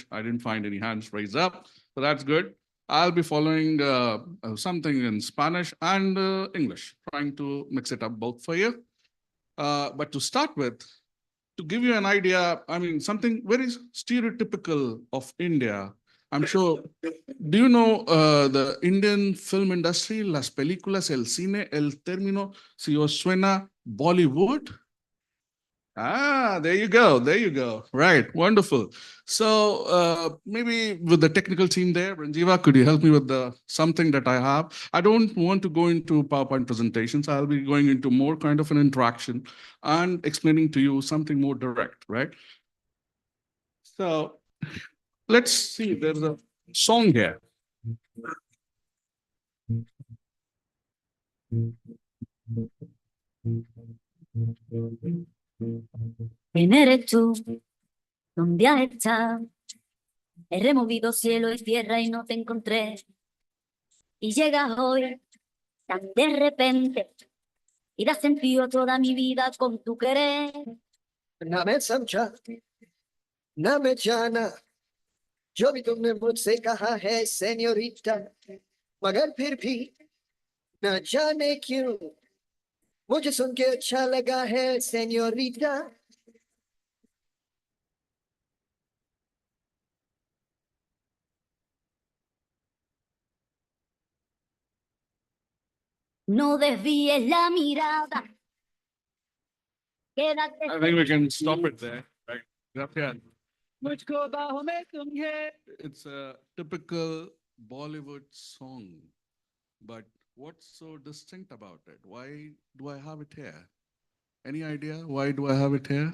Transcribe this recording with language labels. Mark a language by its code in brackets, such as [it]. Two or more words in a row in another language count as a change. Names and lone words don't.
[en] I didn't find any hands raised up, so that's good. I'll be following something in Spanish and English, trying to mix it up both for you. But to start with, to give you an idea, I mean, something very stereotypical of India. I'm sure, do you know the Indian film industry, [es] las películas, el cine, el término, si os suena Bollywood? [en] Ah, there you go. There you go. Right. Wonderful. So maybe with the technical team there, Ranjiva, could you help me with something that I have? I don't want to go into PowerPoint presentations. I'll be going into more kind of an interaction and explaining to you something more direct, right? So let's see. There's a song here. [es] ¿Quién eres tú? ¿Dónde has estado? He removido cielo y tierra y no te encontré. Y llegas hoy tan de repente y das sentido a toda mi vida con tu querer. [hi] ना मैं समझा ना मैं जाना जो भी तुमने मुझसे कहा है सेñorita, मगर फिर भी न जाने क्यों मुझे सुन के अच्छा लगा है señorita. [es] No desvíes la mirada. Quédate. [en] I think we can stop it there, right? It's a typical Bollywood song, but what's so distinct about it? Why do I have it here? Any idea why do I have it here?